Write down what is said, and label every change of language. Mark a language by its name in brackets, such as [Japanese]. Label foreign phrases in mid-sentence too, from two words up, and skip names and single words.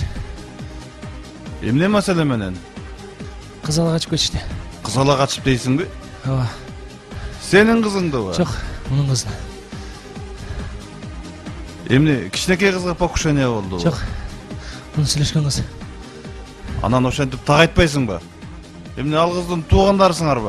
[Kyrgyz] Эмне маселе менен? Кыз ала качып кетти. Кыз ала качып дейсиңби? Ооба. Сенин кызыңдыбы? Жок, мунун кызы. Эмне кичинекей кызга покушение болду? Жок. Мунун сүйлөшкөн кыз. Анан ошентип так айтпайсыңбы? Эмне ал кыздын туугандарысыңарбы?